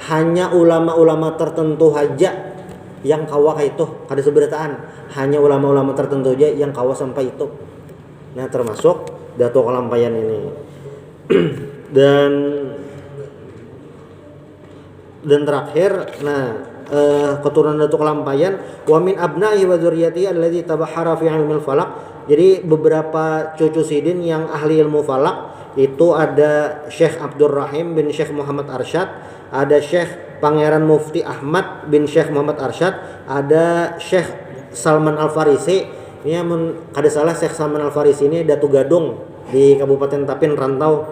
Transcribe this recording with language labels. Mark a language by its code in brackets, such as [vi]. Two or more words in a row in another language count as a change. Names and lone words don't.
[bjn] Hanya ulama-ulama tertentu aja yang kawah itu kada seberataan. Hanya ulama-ulama tertentu aja yang kawah sampai itu. Nah, termasuk Datuk Kalampayan ini. Dan terakhir, keturunan Datuk Kalampayan [ar] ومن أبنائه وذريته الذي تبحر في علم الفلك. [bjn] Jadi beberapa cucu Sidin yang ahli ilmu falak itu ada Syekh Abdul Rahim bin Syekh Muhammad Arsyad, ada Syekh Pangeran Mufti Ahmad bin Syekh Muhammad Arsyad, ada Syekh Salman Al-Farisi. Ini kada salah Syekh Salman Al-Farisi ini Datu Gadung di Kabupaten Tapin Rantau.